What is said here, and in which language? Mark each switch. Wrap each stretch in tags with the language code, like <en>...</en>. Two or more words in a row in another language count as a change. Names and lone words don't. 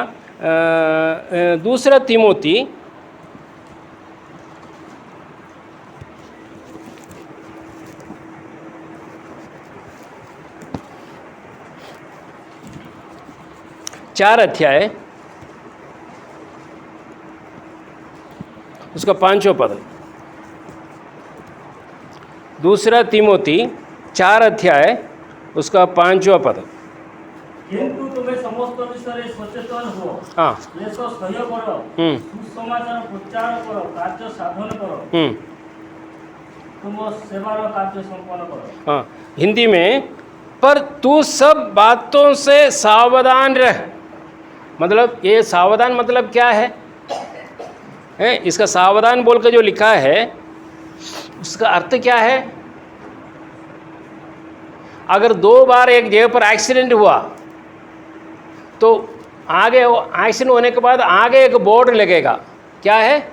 <hi>दूसरा तिमोथी चार अध्याय उसका 5वां पद। दूसरा तिमोथी 4 अध्याय उसका 5वां पद। किंतु तुम्हें समस्त</hi> <or>ବିଷୟରେ ସଚେତନ ହୁଅ।</or> <hi>हाँ</hi> <or>କ୍ଲେଶ ସହ୍ୟ କର, ସୁସମାଚାର ପ୍ରଚାର କର, କାର୍ଯ୍ୟ ସାଧନ କର, ତୁମ ସେବାର କାର୍ଯ୍ୟ ସମ୍ପନ୍ନ କର।</or> <hi>हाँ हिंदी में, पर तू सब बातों से सावधान रह। मतलब ये सावधान मतलब क्या है? इसका सावधान बोल के जो लिखा है उसका अर्थ क्या है? अगर 2 बार एक जगह पर एक्सीडेंट हुआ तो आगे एक्सीडेंट होने के बाद आगे एक बोर्ड लगेगा, क्या है?</hi>